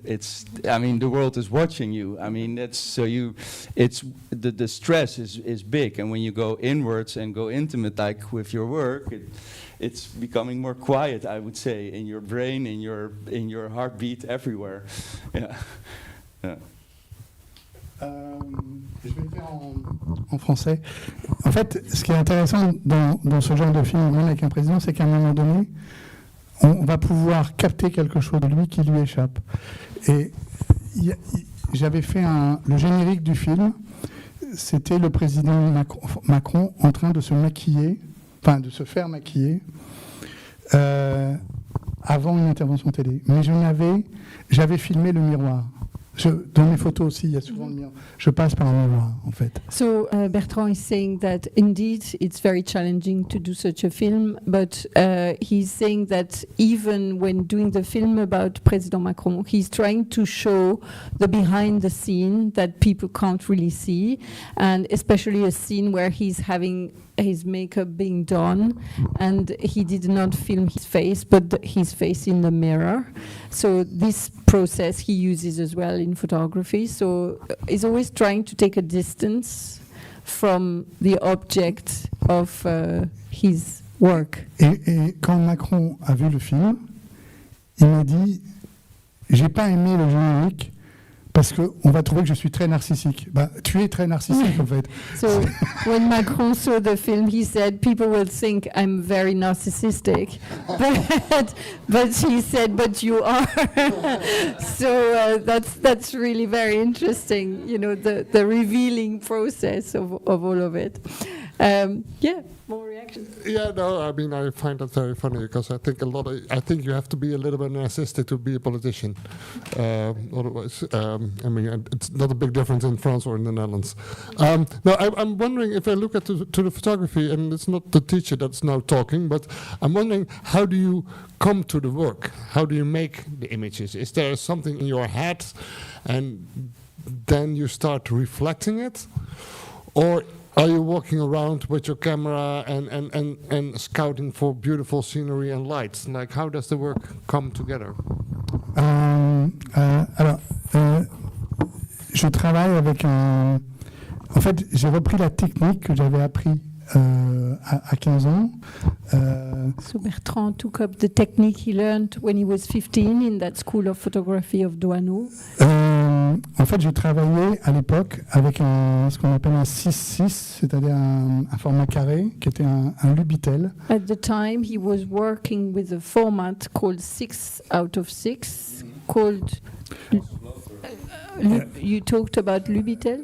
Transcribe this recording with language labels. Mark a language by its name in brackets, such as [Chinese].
[English] The world is watching you. I mean, the stress is big, and when you go inwards and go intimate, like with your work, it's becoming more quiet, I would say, in your brain, in your heartbeat, everywhere. Yeah. Yeah. [French] Je vais le faire en français. En fait, ce qui est intéressant dans ce genre de film, même avec un président, c'est qu'à un moment donné, on va pouvoir capter quelque chose de lui qui lui échappe. Et j'avais fait le générique du film, c'était le président Macron en train de se maquiller, enfin de se faire maquiller, avant une intervention télé. Mais j'avais filmé le miroir. Dans mes photos aussi, il y a souvent le miroir. Je passe par un miroir, en fait. [English] So Bertrand is saying that indeed it's very challenging to do such a film, but he's saying that even when doing the film about President Macron, he's trying to show the behind the scene that people can't really see, and especially a scene where he's having his makeup being done, and he did not film his face, but his face in the mirror. So this process he uses as well in photography. So he's always trying to take a distance from the object of his work. [French] Et quand Macron a vu le film, il m'a dit, j'ai pas aimé le générique parce qu'on va trouver que je suis très narcissique. Bah, tu es très narcissique en fait. [English] So when Macron saw the film, he said, people will think I'm very narcissistic, but he said, but you are. So that's really very interesting, you know, the revealing process of all of it. Yeah, more reactions. Yeah, no, I mean, I find that very funny because I think you have to be a little bit narcissistic to be a politician. Otherwise, I mean, it's not a big difference in France or in the Netherlands. No, I'm wondering if I look at to the photography, and it's not the teacher that's now talking, but I'm wondering, how do you come to the work? How do you make the images? Is there something in your head, and then you start reflecting it, or are you walking around with your camera and scouting for beautiful scenery and lights? Like, how does the work come together? [French] Alors, je travaille avec un... En fait, j'ai repris la technique que j'avais appris à 15 ans. [English] So Bertrand took up the technique he learned when he was 15 in that school of photography of Douaneau. [French] En fait, je travaillais à l'époque avec ce qu'on appelle un 6-6, c'est-à-dire un format carré, qui était un Lubitel. [English] At the time, he was working with a format called 6 out of 6, called... you talked about Lubitel?